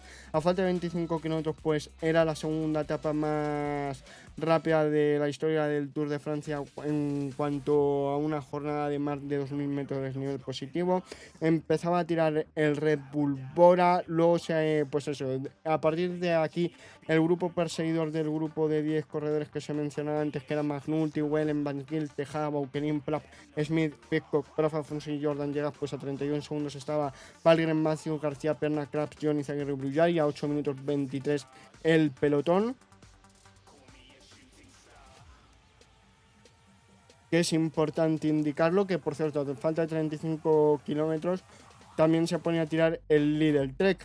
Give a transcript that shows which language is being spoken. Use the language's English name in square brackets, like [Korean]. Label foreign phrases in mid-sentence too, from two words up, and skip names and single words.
[Spanish] A falta de 25 kilómetros pues era la segunda etapa más rápida de la historia del Tour de Francia en cuanto a una jornada de más de 2000 metros de desnivel positivo. Empezaba a tirar el Red Bull Bora, luego pues eso, a partir de aquí el grupo perseguidor del grupo de 10 corredores que se mencionaba antes, que eran McNulty, Wellen, Van Gils, Tejada, Baukelin, Plapp, Smith, Pidcock, Braf Afonso y Jordan Jegat, pues a 31 segundos estaba Valgren, Matthews, García Perna, Krabs, Johnny Zaguirre y Brujard, y a 8 minutos 23 el pelotón. Que es importante indicarlo, que por cierto, de falta de 35 kilómetros también se ponía a tirar el Lidl Trek.